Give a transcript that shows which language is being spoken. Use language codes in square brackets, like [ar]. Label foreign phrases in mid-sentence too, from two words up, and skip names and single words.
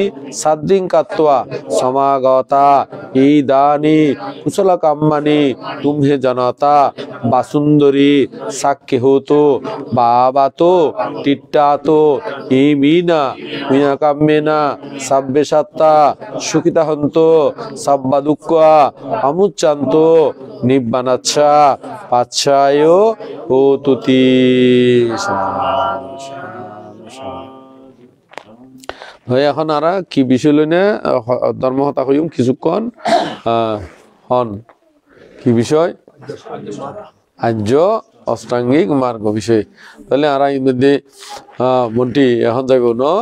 [pi] saddhinkatva samagata idani kusala kammani tumhe janata basundari sakke hoto babato tittato imina miyakammena sabbe satta sukita hanto sabba dukkha amuccanto nibbanacha pachayo hotuti [ctg] এখন আরা কি বিষয় লইনে ধর্ম হতা হইম কিছুক্ষণ হন কি বিষয় আর্য অষ্টাঙ্গিক মার্গ বিষয় তাহলে আরা ইমধ্যে মন্টি এখন যাইব ন